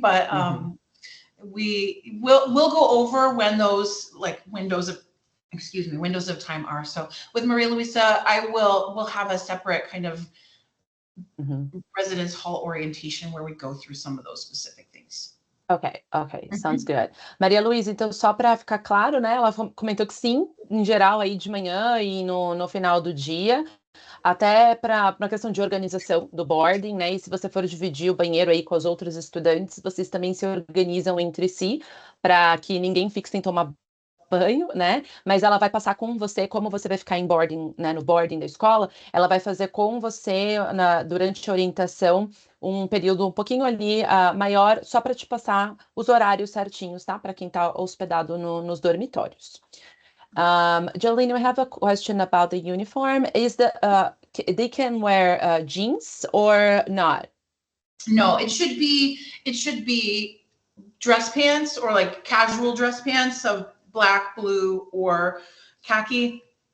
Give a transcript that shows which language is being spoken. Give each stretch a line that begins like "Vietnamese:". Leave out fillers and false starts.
English: But we'll go over when those, like, windows of time are. So with Maria Luisa, we'll have a separate kind of residence hall orientation where we go through some of those specific things. Ok, sounds good.
Portuguese: Maria Luísa, então só para ficar claro, né? Ela comentou que sim, em geral aí de manhã e no final do dia, até para uma questão de organização do boarding, né? E se você for dividir o banheiro aí com os outros estudantes, vocês também se organizam entre si para que ninguém fique sem tomar banho, né? Mas ela vai passar com você, como você vai ficar em boarding, né? No boarding da escola, ela vai fazer com você durante a orientação um período um pouquinho ali maior, só para te passar os horários certinhos, tá? Para quem está hospedado nos dormitórios.
English: Jolene, we have a question about the uniform. Is they can wear jeans or not? No, it should be dress pants or like casual dress pants, so black, blue, or khaki.